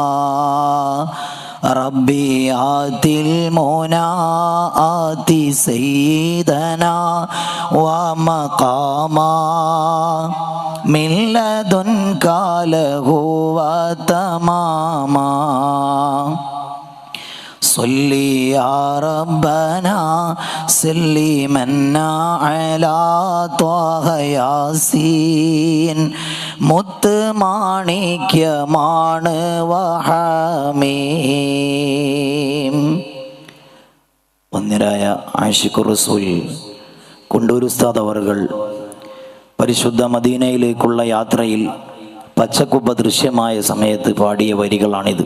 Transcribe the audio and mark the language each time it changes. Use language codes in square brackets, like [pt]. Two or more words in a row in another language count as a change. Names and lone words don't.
[ar] ربي آتِ المنى آتِ سيدنا ومقاما من لدنك له وتماما صل يا ربنا سلمنا على طه ياسين [ml] മുത്ത് മാണിക്യമാണ് [ar] വഹമീം. [ml] വന്ദ്യരായ ആശിഖുർ റസൂൽ കുണ്ടൂർ ഉസ്താദ് അവറുകൾ പരിശുദ്ധ മദീനയിലേക്കുള്ള യാത്രയിൽ പച്ചക്കുബ്ബ ദൃശ്യമായ സമയത്ത് പാടിയ വരികളാണിത്.